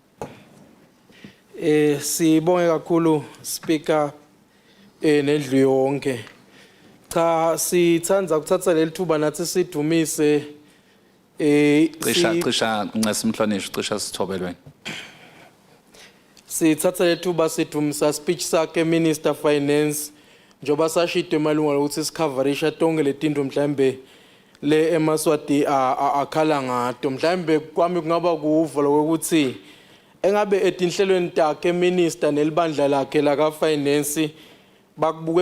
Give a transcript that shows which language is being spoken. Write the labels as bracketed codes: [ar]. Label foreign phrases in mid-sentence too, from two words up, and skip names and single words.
[ss] sibonge kakhulu Speaker nendlu yonke cha sithandza ukuthatha leli thuba nathi sidumise cisha ncesi Mhlonishwa cisha sithobelweni sithatha leli thuba sidumisa speech sakhe Minister Finance njoba sashidwe malunga ukuthi sikhaverisha tonke letinto mhlambe le emaswati akhala ngato mhlambe kwami kungaba kuva lokuthi engabe etinhlelweni takhe minister nelibandla lakhe la ka finance bakubuke